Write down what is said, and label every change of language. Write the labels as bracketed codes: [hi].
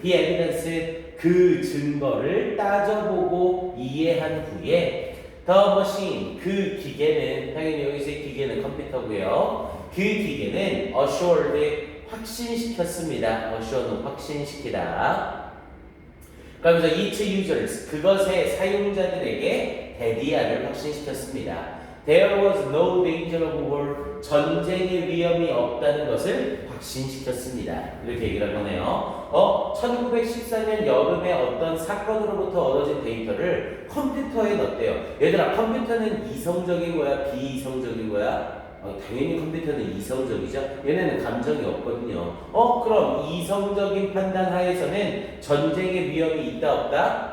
[en] the evidence, [ko] 그 증거를 따져보고 이해한 후에 [en] the machine, [ko] 그 기계는 당연히 여기서의 기계는 컴퓨터고요. 그 기계는 assured, 확신시켰습니다. assured는 확신시키다. 그러면서 each users, 그것의 사용자들에게 데디아를 확신시켰습니다. [en] There was no danger of war, [ko] 전쟁의 위험이 없다는 것을 확신시켰습니다. 이렇게 얘기를 하네요. 1914년 여름에 어떤 사건으로부터 얻어진 데이터를 컴퓨터에 넣었대요. 얘들아, 컴퓨터는 이성적인 거야? 비이성적인 거야? 당연히 컴퓨터는 이성적이죠. 얘네는 감정이 없거든요. 그럼 이성적인 판단 하에서는 전쟁의 위험이 있다 없다?